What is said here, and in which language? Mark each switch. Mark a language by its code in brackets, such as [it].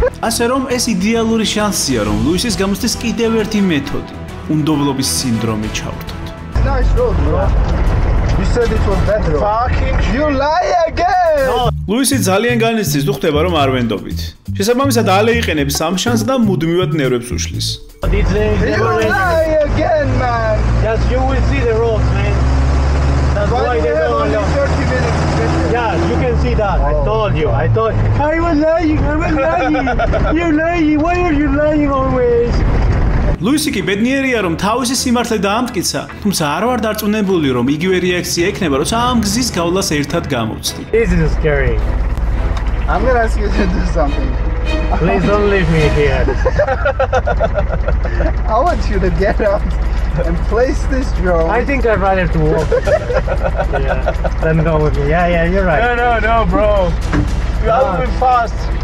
[ka] ასე რომ ეს იდეალური შანსია, რომ ლუისის გამოსცეს კიდევ ერთი მეთოდი, უნდობლობის სინდრომი ჩავრთოთ. [en] Nice road, bro. You said it was bad road. Fucking you lie again. [ka] ლუისი ძალიან განიცდის თუ ხდება რომ არ ვენდობით. შესაბამისად ალი იყენებს ამ შანსს და მუდმივად ნერვებს უშლის. [en] You lie again, man. Yes, you will see the roads, man. That's why they don't only allow. 30 minutes. Yeah, you can see that. I told you. I was lying. You're lying. Why are you lying always? [ka] ლუისი კი ბედნიერია რომ თავისი სიმართლე დაამტკიცა, თუმცა არ ვარ დარწმუნებული რომ იგივე რეაქცია ექნება, როცა ამ გზის გავლას ერთად გამოვცდი. [en] This is scary. I'm gonna ask you to do something. Please don't leave me here. I want you to get out and place this drone. I think I'd rather to walk. Yeah, then go with me. Yeah, you're right. No, bro. You have to be fast.